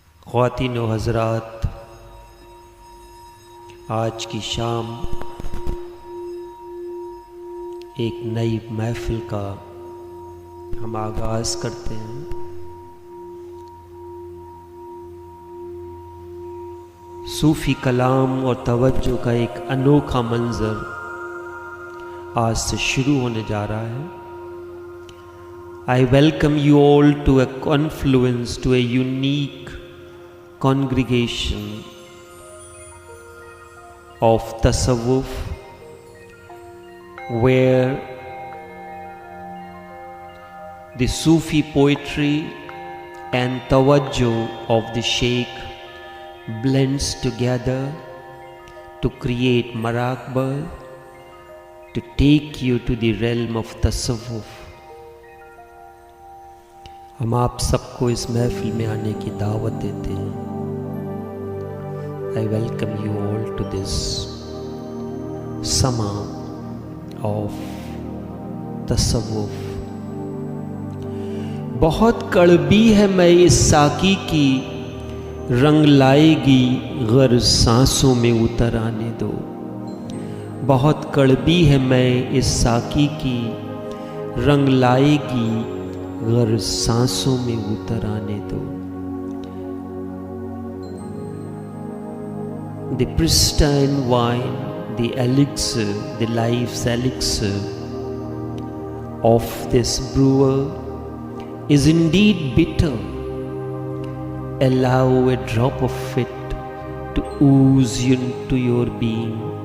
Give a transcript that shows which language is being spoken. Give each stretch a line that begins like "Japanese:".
Hindi: ख्वातीन व हज़रात, आज की शाम एक नई महफिल का हम आगाज़ करते हैं। सूफ़ी कलाम और तवज्जो का एक अनोखा मंज़र आज से शुरू होने जा रहा है।
English: I welcome you all to a confluence, to a unique congregation of Tasawwuf, where the Sufi poetry and tawajjuh of the Sheikh blends together to create maraqba, to take you to the realm of Tasawwuf.
Hindi: हम आप सबको इस महफिल में आने की दावत देते हैं।
English: I welcome you all to this summer of Tasawwuf।
Hindi: बहुत कड़वी है मैं इस साकी की, रंग लाएगी गर सांसों में उतर आने दो। बहुत कड़वी है मैं इस साकी की, रंग लाएगी गर सांसों में उतर आने दो।
English: The pristine wine, the elixir, the life's elixir of this brewer is indeed bitter. Allow a drop of it to ooze into your being.